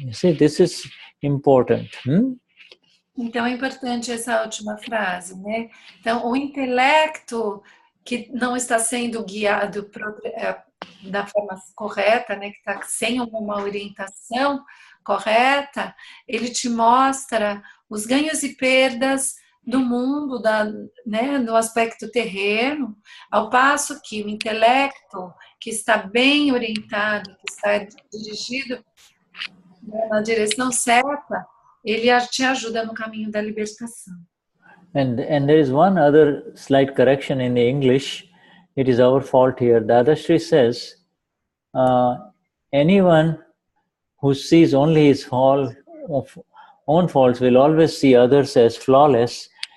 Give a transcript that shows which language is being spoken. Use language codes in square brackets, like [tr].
[en] You see, this is important. [pt] Então é importante essa última frase, né? Então, o intelecto que não está sendo guiado da forma correta, né? Que está sem uma orientação correta, ele te mostra os ganhos e perdas do mundo, né, no aspecto terreno, ao passo que o intelecto que está bem orientado, que está dirigido, né, na direção certa, ele te ajuda no caminho da libertação. [en] And there is one other slight correction in the English. It is our fault here. Dadashri says, anyone who sees only his own faults will always see others as flawless.